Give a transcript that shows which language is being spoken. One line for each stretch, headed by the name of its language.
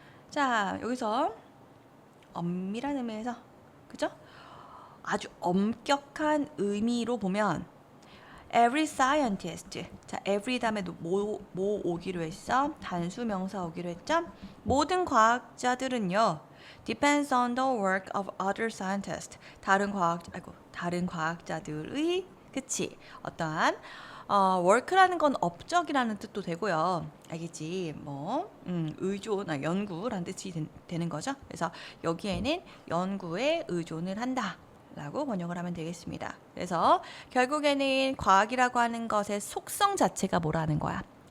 Korean: 자, 여기서 엄밀한 의미에서 그죠? 아주 엄격한 의미로 보면
English: every scientist.
Korean: 자, every 다음에 뭐 오기로 했어? 단수 명사 오기로 했죠? 모든 과학자들은요.
English: depends on the work of other scientists.
Korean: 다른 과학자들의 그치? 어떠한 work라는 건 업적이라는 뜻도 되고요. 알겠지? 뭐 의존, 연구라는 뜻이 되는 거죠. 그래서 여기에는 연구에 의존을 한다. 라고 번역을 하면 되겠습니다. 그래서 결국에는 과학이라고 하는 것의 속성 자체가 뭐라는 거야?